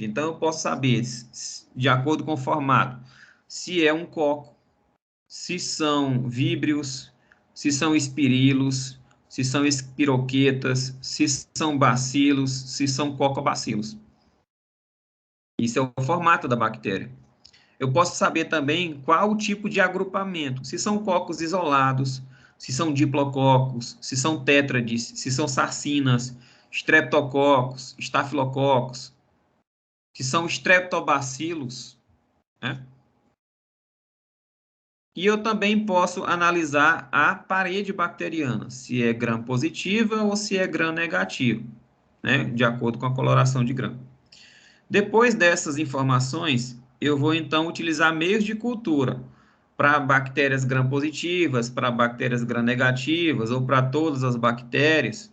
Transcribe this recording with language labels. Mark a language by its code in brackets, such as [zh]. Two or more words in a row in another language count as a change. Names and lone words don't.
[pt] Então, eu posso saber, de acordo com o formato, se é um coco, se são víbrios, se são espirilos, se são espiroquetas, se são bacilos, se são cocobacilos. Isso é o formato da bactéria. Eu posso saber também qual o tipo de agrupamento, se são cocos isolados, se são diplococos, se são tétrades, se são sarcinas, streptococos, estafilococos, se são streptobacilos, né? E eu também posso analisar a parede bacteriana, se é gram positiva ou se é gram negativo, né? De acordo com a coloração de gram. Depois dessas informações, eu vou então utilizar meios de cultura para bactérias gram-positivas, para bactérias gram-negativas ou para todas as bactérias.